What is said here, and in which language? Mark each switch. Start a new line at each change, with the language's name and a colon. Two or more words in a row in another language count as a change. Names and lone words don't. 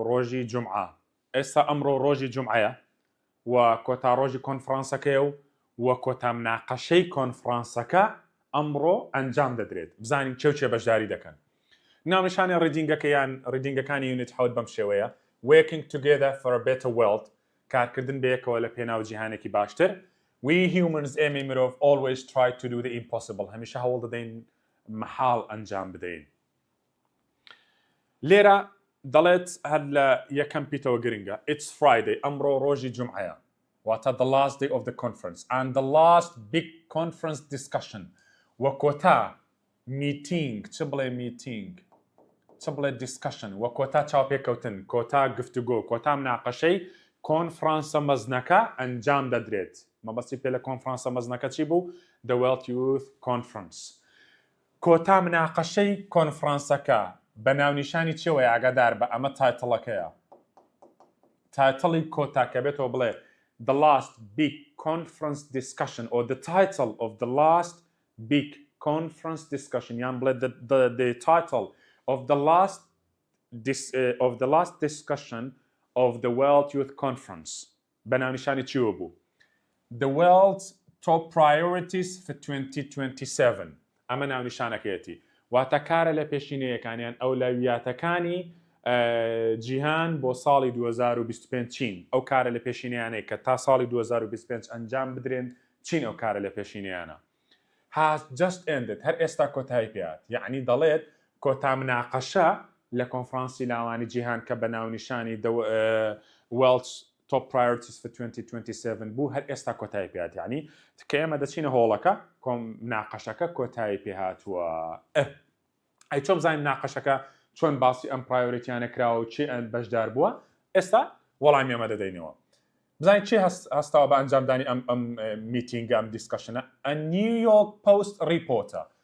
Central Kurdish: ڕۆژی جومعە ئێستا ئەمڕۆ ڕۆژی جومعەیە و کۆتاڕۆژی کۆنفرانسەکەی و کۆتا مناقەشەی کۆنفرانسەکە ئەمڕۆ ئەنجام دەدرێت بزانین چێ بەشداری دەکەن ناونیشانی ڕیدینگەکانی یونیت حەوت بەم شێوەیە
English: working together for a better world
Central Kurdish: کارکردن بەیەکەوە لە پێناو جیهانێکی باشتر
English: we humans
Central Kurdish: ئێمەی مرۆڤ
English: always try to do the impossible
Central Kurdish: هەمیشە هەوڵ دەدەین محال ئەنجام بدەین لێرە دەڵێت هەر لە یەکەم پیتەوە گرنگە
English: it's Friday
Central Kurdish: ئەمڕۆ ڕۆژی جومعەیە واتە
English: the last day of the conference and the last big conference discussion
Central Kurdish: وە کۆتا meeting چ بڵێ meeting چ بڵێ discussion وە کۆتا چاوپێکەوتن کۆتا گفتوگۆ کۆتا مناقەشەی کۆنفرانسە مەزنەکە ئەنجام دەدرێت مەبەستی پێ لە کۆنفرانسە مەزنەکە چی بوو the World Youth Conference کۆتا مناقەشەی کۆنفرانسەکە بە ناونیشانی چێوەیە ئاگادار بە ئەمە تایتڵەکەیە تایتڵی کۆتا کە بێتەوە بڵێ
English: the last big conference discussion or the title of the last big conference discussion
Central Kurdish: یان بڵێ
English: the title of the last discussion of the World Youth Conference
Central Kurdish: بە ناونیشانی چیوە بوو the world's top priorities for 2027 ئەمە ناونیشانەکەیەتی واتە کارە لە پێشینەیەکانیان ئەولەویاتەکانی جیهان بۆ ساڵی 2025 چین ئەو کارە لە پێشینەیانەی کە تا ساڵی 2025 ئەنجام بدرێن چین ئەو کارە لە پێشینەیانە
English: has just ended
Central Kurdish: هەر ئێستا کۆتایی پێات یعنی دەڵێت کۆتا مناقەشە لە کۆنفرانسی لاوانی جیهان کە بە ناونیشانی World's Top Priorities for 2027 بوو هەر ئێستا کۆتایی پێات یعنی کە ئێمە دەچینە هۆڵەکە مناقەشەکە کۆتایی پێهاتووە ئەی چۆن بزانین مناقەشەکە چۆن باسی ئەم پرایۆریتیانە کراوە و چی بەشدار بووە ئێستا وەڵامی ئێمە دەدەینەوە بزانین چی هەستاوە بە ئەنجامدانی ئەم میتینگە ئەم دیسکەشنە
English: A New York Post reporter